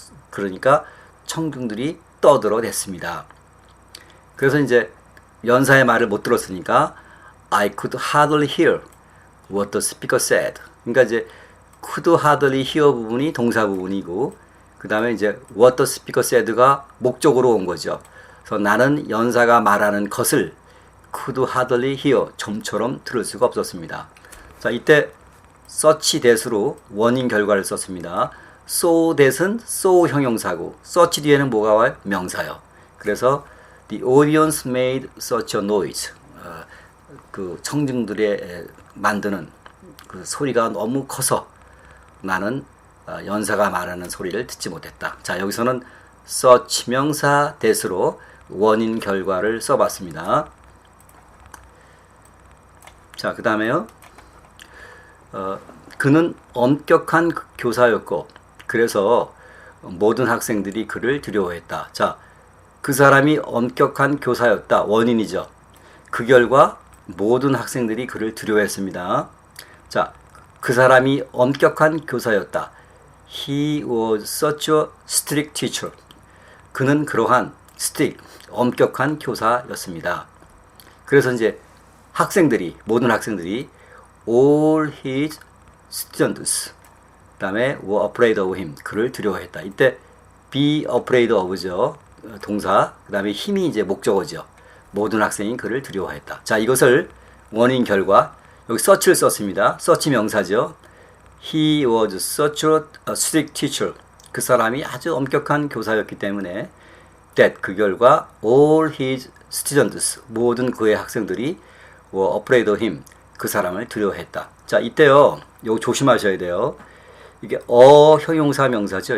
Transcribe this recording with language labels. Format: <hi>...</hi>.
<ko>그러니까 청중들이 떠들어댔습니다. 그래서 이제 연사의 말을 못 들었으니까</ko> <en>I could hardly hear what the speaker said.</en> <ko>그러니까 이제</ko> <en>could hardly hear</en> <ko>부분이 동사 부분이고 그 다음에 이제</ko> <en>what the speaker said</en> <ko>가 목적으로 온 거죠. 그래서 나는 연사가 말하는 것을</ko> <en>could hardly hear</en> <ko>좀처럼 들을 수가 없었습니다. 자 이때 such that으로 원인 결과를 썼습니다. so that은 so 형용사고 such 뒤에는 뭐가 와요? 명사요. 그래서</ko> <en>the audience made such a noise.</en> <ko>그 청중들의 만드는 그 소리가 너무 커서 나는 연사가 말하는 소리를 듣지 못했다. 자 여기서는 such 명사 that으로 원인 결과를 써봤습니다. 자, 그 다음에요. 그는 엄격한 교사였고, 그래서 모든 학생들이 그를 두려워했다. 자, 그 사람이 엄격한 교사였다. 원인이죠. 그 결과 모든 학생들이 그를 두려워했습니다. 자, 그 사람이 엄격한 교사였다.</ko> <en>He was such a strict teacher.</en> <ko>그는 그러한 strict, 엄격한 교사였습니다. 그래서 이제 모든 학생들이</ko> <en>all his students</en> <ko>그 다음에</ko> <en>were afraid of him</en> <ko>그를 두려워했다. 이때 be afraid of죠. 동사 그 다음에 힘이 이제 목적어죠. 모든 학생이 그를 두려워했다. 자 이것을 원인 결과 여기 such를 썼습니다. such 명사죠.</ko> <en>He was such a strict teacher.</en> <ko>그 사람이 아주 엄격한 교사였기 때문에 that 그 결과</ko> <en>all his students</en> <ko>모든 그의 학생들이</ko> <en>were afraid of him</en> <ko>그 사람을 두려워했다. 자 이때요 요거 조심하셔야 돼요. 이게 형용사 명사죠.</ko>